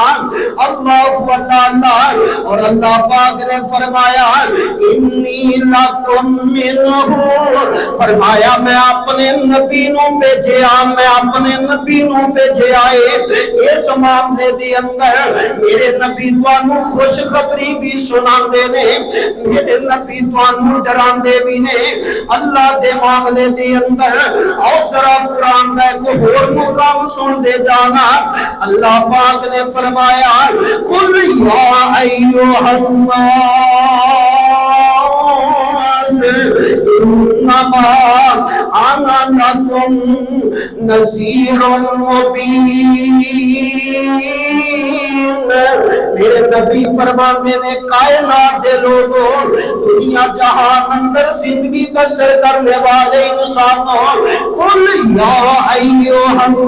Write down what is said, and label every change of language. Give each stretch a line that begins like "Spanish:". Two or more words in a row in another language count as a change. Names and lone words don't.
Punjabi: اللہ اور اللہ پاک نے فرمایا
Arabic: انی لکم منہ،
Punjabi: فرمایا میں اپنے نبی نو بھیجیا، میں اپنے نبی نو بھیجیا ہے۔ اس معاملے دے اندر میرے نبی تانوں خوشخبری بھی سناندے نے، میرے نبی تانوں ڈراندے بھی نے۔ اللہ دے معاملے دے اندر او ذرا
Urdu: قرآن کا ایک اور مقام
Punjabi: سن دے جانا۔ اللہ پاک نے فرمایا
Arabic: قل یا ایھا الناس انما انا لکم نذیر
Punjabi: مبین، میرے نبی فرماتے نے کائنات دے لوگوں، دنیا جہان اندر زندگی بسر کرنے والے انسانوں،
Arabic: قل یا ایھا